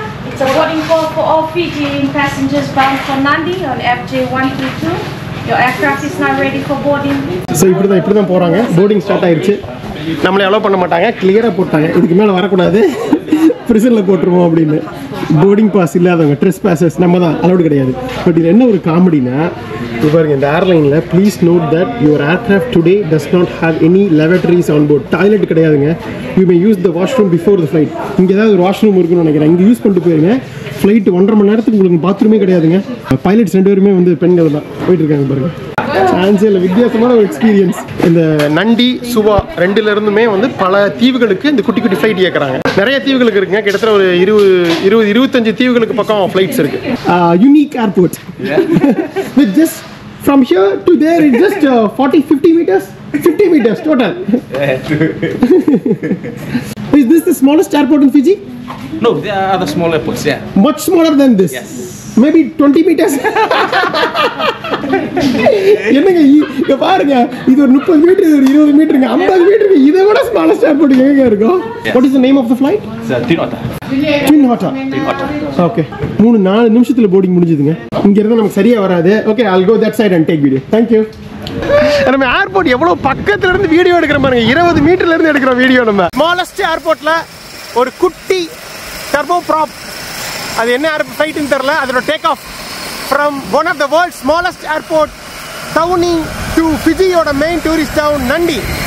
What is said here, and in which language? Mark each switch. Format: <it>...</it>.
<en>It's a boarding call for all Fijian passengers bound for Nandi on FJ122. Your aircraft is now ready for boarding.</en> <ta>So இப்படி தான் போகிறாங்க. Boarding start ஆயிடுச்சு. நம்மளை allow பண்ண மாட்டாங்க, கிளியராக போட்டாங்க. இதுக்கு மேலே வரக்கூடாது, ப்ரிசனில் போட்டுருவோம் அப்படின்னு. போர்டிங் பாஸ் இல்லாதவங்க, ட்ரெஸ் பாசஸ் நம்ம தான், அலோடு கிடையாது. பட் இது என்ன ஒரு காமெடினா, இது பாருங்க, இந்த ஏர்லைனில்</ta> <en>Please note that your aircraft today does not have any laboratories on board.</en> <ta>Toilet கிடையாதுங்க.</ta> <en>You may use the washroom before the flight.</en> <ta>இங்கே ஏதாவது ஒரு வாஷ்ரூம் இருக்குன்னு நினைக்கிறேன், இங்கே யூஸ் பண்ணிட்டு போயிருங்க. ஃப்ளைட் 1.5 மணி நேரத்துக்கு உங்களுக்கு பாத்ரூமே கிடையாதுங்க. பைலட்ஸ் 2 பேருமே வந்து பெண்கள் தான் போயிட்டு இருக்காங்க பாருங்க. சான்ஸே இல்லை, வித்தியாசமான ஒரு எக்ஸ்பீரியன்ஸ். இந்த நண்டி, சுவா 2லேருந்துமே வந்து பல தீவுகளுக்கு இந்த குட்டி குட்டி ஃப்ளைட் இயக்குறாங்க. நிறைய தீவுகளுக்கு இருக்குங்க, கிட்டத்தட்ட ஒரு 20-25 தீவுகளுக்கு பக்கம் ஃப்ளைட்ஸ் இருக்கு.</ta> <en>Unique airport. Just from here to there it's just 40-50 meters, 50 meters total. Is this the smallest airport in Fiji? No, there are other small airports, yeah. Much smaller than this? Yes. Maybe 20 meters.</en> <ta>என்னங்க இங்க பாருங்க, இது ஒரு 30 metre, இது ஒரு 20 மீட்டருங்க, 50 மீட்டருங்க. இதை விட smallest airport எங்க இருக்கும்?</ta> <en>What is the name of the flight? It's Twin Otter.</en> <ta>Twin Otter. Okay. 3-4 நிமிஷத்துல போர்டிங் முடிஞ்சதுங்க. இங்க இருந்து நமக்கு சரியா வராது.</ta> <en>Okay, I'll go that side and take video. Thank you.</en> <ta>நம்ம ஏர்போர்ட் எவ்வளவு பக்கத்துல இருந்து வீடியோ எடுக்கிற பாருங்க. 20 மீட்டர்ல இருந்து எடுக்கிற வீடியோ. நம்ம ஸ்மாலஸ்ட் ஏர்போர்ட்ல ஒரு குட்டி டர்போ ப்ராப், அது என்ன ஏர் ஃப்ளைட்னு தெரியல, அதோட</ta> <en>take off from one of the world smallest airport</en> <ta>Downey to ஃபிஜியோட main tourist town நண்டி.</ta>